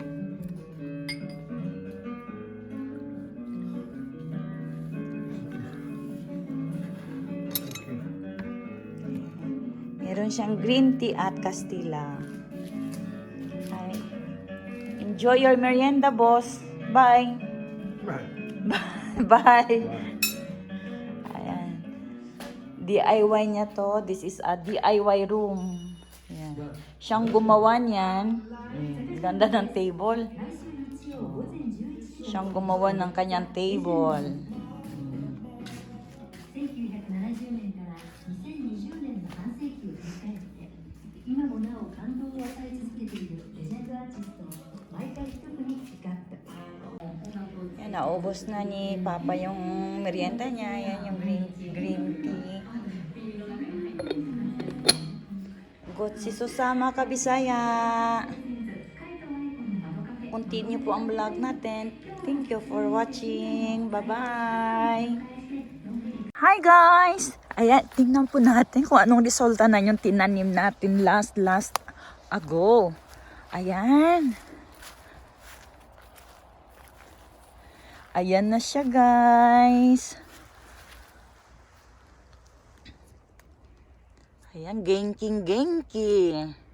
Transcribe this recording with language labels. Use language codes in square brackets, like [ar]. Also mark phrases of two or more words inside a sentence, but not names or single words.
[tl] Meron siyang green tea at Castilla. Hai. [en] Enjoy your merienda, boss. Bye. Bye. [tl] Ayan. DIY niya to. [en] This is a DIY room. [tl] Ayan. Siyang gumawa niyan. Ganda ng table. Siyang gumawa ng kanyang table. [ja] 1970 年から2020年の半世紀を振り返って今もなお感動を与え続けているレジェンドアーティストを毎回一組ピックアップ。 [tl] Yan, naubos na ni Papa yung merienda niya. Yan yung green tea. Gotsi susama ka Bisaya. Continue po ang vlog natin. [en] Thank you for watching. Bye-bye. Hi guys! [tl] Ayan, tingnan po natin kung anong resulta na yung tinanim natin [en] last ago. [tl] Ayan. Ayan na siya guys. Ayan, genki.